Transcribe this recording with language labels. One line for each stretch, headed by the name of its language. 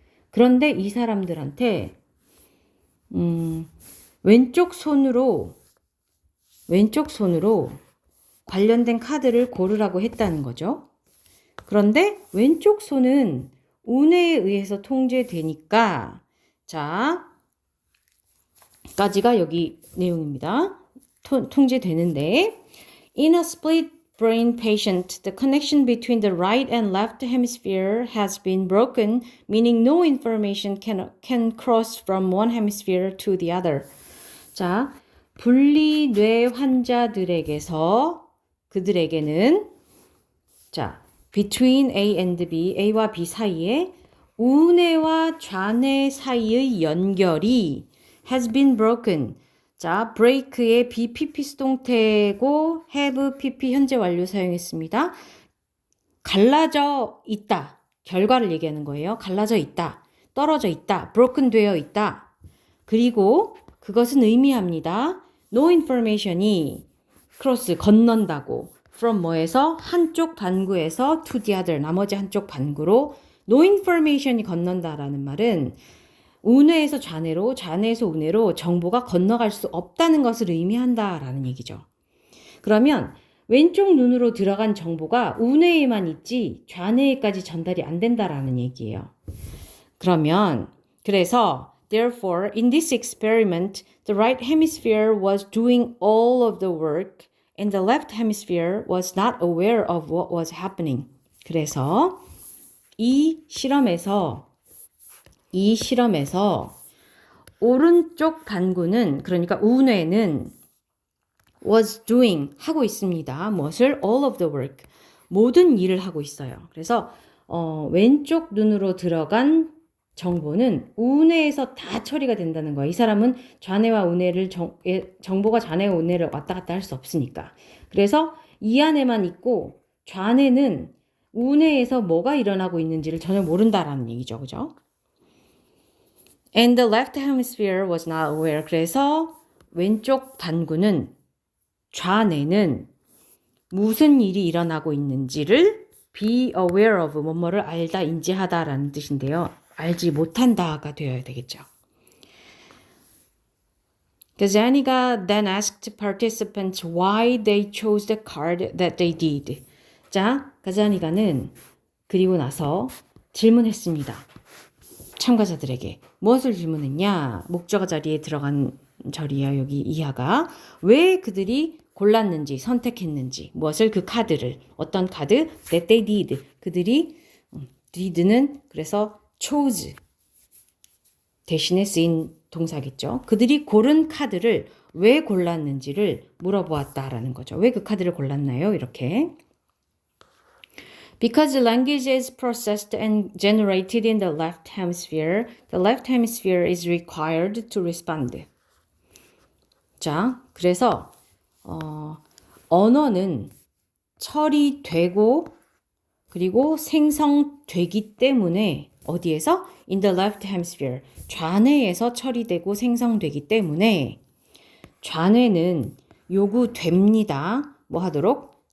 Korean: 그런데 이 사람들한테 왼쪽 손으로 관련된 카드를 고르라고 했다는 거죠. 그런데 왼쪽 손은 우뇌에 의해서 통제되니까 자, 까지가 여기 내용입니다. 통제되는데
English: In a split brain patient, the connection between the right and left hemisphere has been broken, meaning no information can cross from one hemisphere to the other.
Korean: 자, 분리뇌 환자들에게서 그들에게는 자, between A and B, A와 B 사이에 우뇌와 좌뇌 사이의 연결이
English: has been broken.
Korean: 자, break의 BPP 수동태고 have PP 현재 완료 사용했습니다. 갈라져 있다. 결과를 얘기하는 거예요. 갈라져 있다. 떨어져 있다. broken 되어 있다. 그리고 그것은 의미합니다. no information이 cross 건넌다고. from 뭐에서 한쪽 반구에서 to the other 나머지 한쪽 반구로 no information이 건넌다라는 말은 우뇌에서 좌뇌로, 좌뇌에서 우뇌로 정보가 건너갈 수 없다는 것을 의미한다라는 얘기죠. 그러면 왼쪽 눈으로 들어간 정보가 우뇌에만 있지 좌뇌에까지 전달이 안 된다라는 얘기예요. 그러면 그래서
English: therefore in this experiment the right hemisphere was doing all of the work and the left hemisphere was not aware of what was happening.
Korean: 그래서 이 실험에서 오른쪽 반구는 그러니까 우뇌는
English: was doing
Korean: 하고 있습니다. 무엇을?
English: all of the work
Korean: 모든 일을 하고 있어요. 그래서 왼쪽 눈으로 들어간 정보는 우뇌에서 다 처리가 된다는 거예요. 이 사람은 좌뇌와 우뇌를 정보가 좌뇌와 우뇌를 왔다 갔다 할 수 없으니까. 그래서 이 안에만 있고 좌뇌는 우뇌에서 뭐가 일어나고 있는지를 전혀 모른다라는 얘기죠. 그죠?
English: And the left hemisphere was not aware.
Korean: 그래서 왼쪽 반구는 좌뇌는 무슨 일이 일어나고 있는지를 be aware of 뭐뭐를 알다 인지하다라는 뜻인데요. 알지 못한다가 되어야 되겠죠.
English: Gazaniga then asked participants why they chose the card that they did.
Korean: 자, 가자니가는 그리고 나서 질문했습니다. 참가자들에게 무엇을 질문했냐? 목적어 자리에 들어간 절이야. 여기 이하가 왜 그들이 골랐는지 선택했는지 무엇을 그 카드를 어떤 카드?
English: that they did.
Korean: 그들이 did는 그래서 chose 대신에 쓰인 동사겠죠. 그들이 고른 카드를 왜 골랐는지를 물어보았다라는 거죠. 왜 그 카드를 골랐나요? 이렇게.
English: Because the language is processed and generated in the left hemisphere is required to respond.
Korean: 자, 그래서 언어는 처리되고 그리고 생성되기 때문에 어디에서?
English: In the left hemisphere.
Korean: 좌뇌에서 처리되고 생성되기 때문에 좌뇌는 요구됩니다. 뭐 하도록?